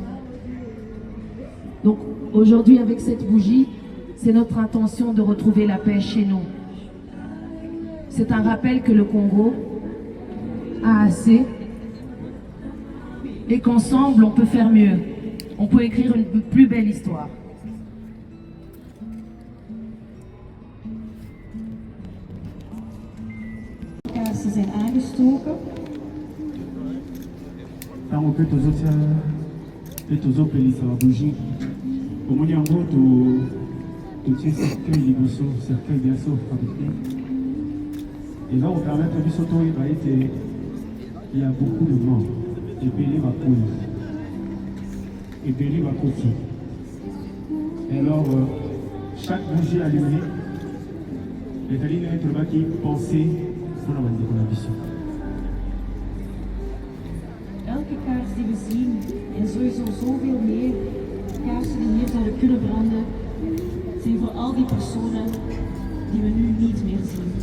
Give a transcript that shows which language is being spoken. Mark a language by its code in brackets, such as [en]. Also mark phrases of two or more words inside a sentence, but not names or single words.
[fr] Donc aujourd'hui, avec cette bougie, c'est notre intention de retrouver la paix chez nous. C'est un rappel que le Congo a assez et qu'ensemble, on peut faire mieux. On peut écrire une plus belle histoire. [nl] Kaarsen zijn aangestoken. [ln] Ntango mpe tozopelisa bougie omoni yango totie cercueil liboso, cercueil biso fabriqué eza kopermettre biso toyeba ete [fr] il y a beaucoup de morts [ln] ebele bakoli ebele bakoti. [fr] Et alors chaque bougie allumée [ln] ezali nde tolobaki penser mpona bandeko na biso. [nl] Elke kaars die we zien, en sowieso zoveel meer kaarsen die hier zouden kunnen branden, zijn voor al die personen die we nu niet meer zien.